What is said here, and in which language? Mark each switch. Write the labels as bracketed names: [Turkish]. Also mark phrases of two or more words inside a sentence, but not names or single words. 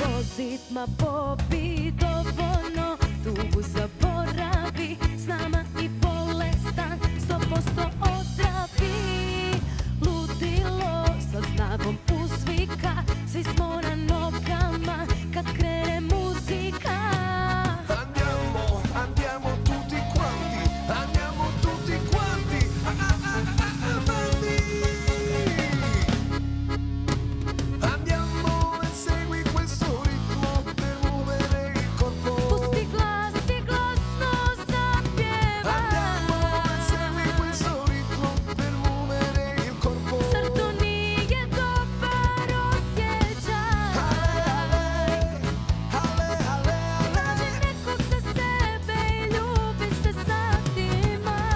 [Croatian] sitma popi dovoljno, tugu zaboravi, s nama i bolestan 100% ozdravi. Ludilo sa snagom uzvika, svi smo na nogama kad krene muzika. [Italian] Andiamo, andiamo tutti quanti, andiamo tutti quanti avanti. Andiamo e segui questo ritmo per muovere il corpo. [Croatian] Pusti glasno zapjeva. [Italian] Andiamo e segui questo ritmo per muovere il corpo. [Croatian] Zar to nije dobar osjećaj? Ale, ale, ale, Nađi nekog za sebe i ljubi se satima.